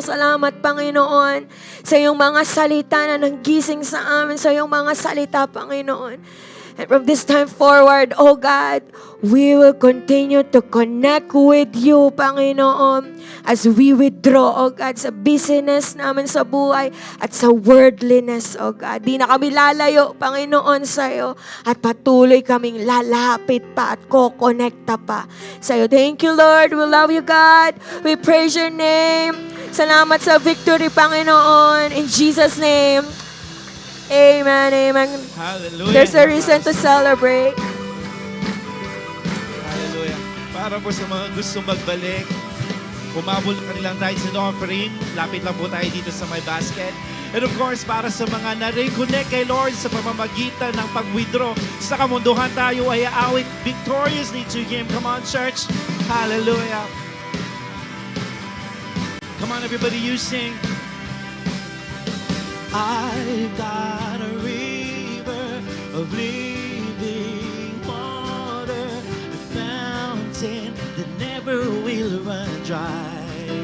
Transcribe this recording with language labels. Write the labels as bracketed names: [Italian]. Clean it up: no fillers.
[Filipino] Salamat, Panginoon, sa iyong mga salita na nanggising sa amin, sa iyong mga salita, Panginoon. [English] And from this time forward, oh God, we will continue to connect with you, Panginoon, as we withdraw, oh God, [Filipino] sa busyness namin sa buhay at sa worldliness, [English] oh God. [Filipino] Di na kami lalayo, Panginoon, sa iyo at patuloy kaming lalapit pa at kokonekta pa sa iyo. [English] Thank you, Lord. We love you, God. We praise your name. [Filipino] Salamat sa victory, Panginoon. [English] In Jesus' name, amen, amen. Hallelujah. There's a reason to celebrate. Hallelujah. [Filipino] Para po sa mga gusto magbalik, umabol ka nilang tayo sa offering. Lapit lang po tayo dito sa my basket. [English] And of course, [Filipino] para sa mga na-reconnect kay Lord sa pamamagitan ng pag-withdraw sa kamunduhan, tayo ay aawit [English] victoriously to Him. Come on, church. Hallelujah. Come on, everybody, you sing. I've got a river of living water, a fountain that never will run dry.